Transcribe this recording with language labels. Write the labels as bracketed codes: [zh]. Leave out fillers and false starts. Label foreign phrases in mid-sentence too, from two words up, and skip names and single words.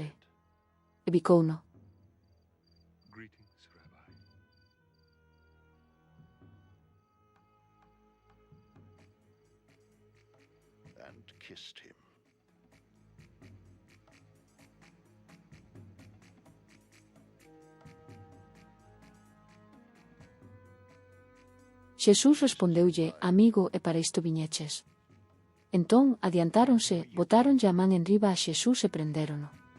[gl] E bicouno. [en] Greetings, Rabbi. And kissed him. [gl] Xesús respondeulle, amigo, e para isto viñeches. Entón, adiantáronse, botáronlle a man enriba a Xesús e prendérono.